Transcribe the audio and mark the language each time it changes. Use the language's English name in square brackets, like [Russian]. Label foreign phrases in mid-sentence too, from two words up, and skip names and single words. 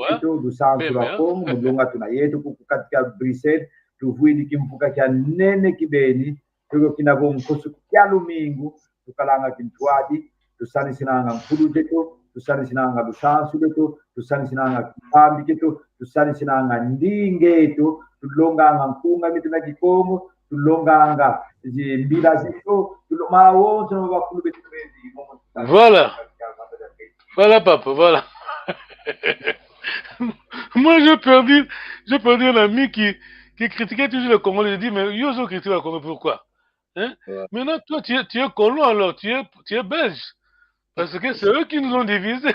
[Kongo] du sansu la Kongo mulonga tuna yetu kukatika Brisset tuvuidi kimpuka cha nene kibeni tuko kinavo mkosu kya lumingu tukalanga kintwadi tusani sinanga mkulu jeto tusani sinanga lusansu leto tusani sinanga kipambi keto tusani sinanga ndingeto tulonganga mkunga mitina Kikongo tulonganga mbila zito tulomawonzo no bakulu betu bezi [French] voilà papa voilà. Moi j'ai perdu un ami qui critiquait toujours le Congo. Je dis mais Yozo critique le Congo, pourquoi? Hein? Ouais. Maintenant, toi, tu es colon, alors, tu es belge. Parce que c'est eux qui nous ont divisés.